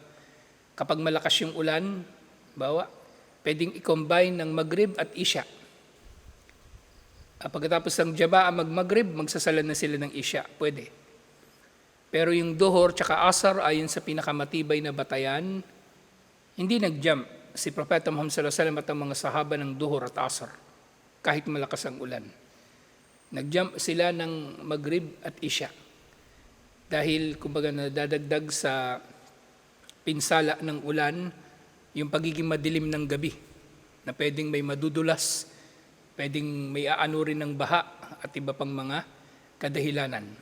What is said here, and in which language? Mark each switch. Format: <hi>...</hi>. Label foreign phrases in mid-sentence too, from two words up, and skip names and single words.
<tl>Kapag malakas yung ulan, pwedeng i-combine ng Maghrib at Isya. Pagkatapos ng Jabaa mag-Maghrib, magsasala na sila ng Isya. Pwede. Pero yung Duhur tsaka Asar, ayon sa pinakamatibay na batayan, hindi nag-jump si Propeta Muhammad</tl> <ar>صلى الله عليه وسلم</ar> <tl>at ang mga sahaba ng Duhur at Asar, kahit malakas ang ulan. Nag-jump sila ng Maghrib at Isya. Dahil, kumbaga, nadadagdag sa pinsala ng ulan, yung pagiging madilim ng gabi, na pwedeng may madudulas, pwedeng may aano rin ng baha at iba pang mga kadahilanan.</tl>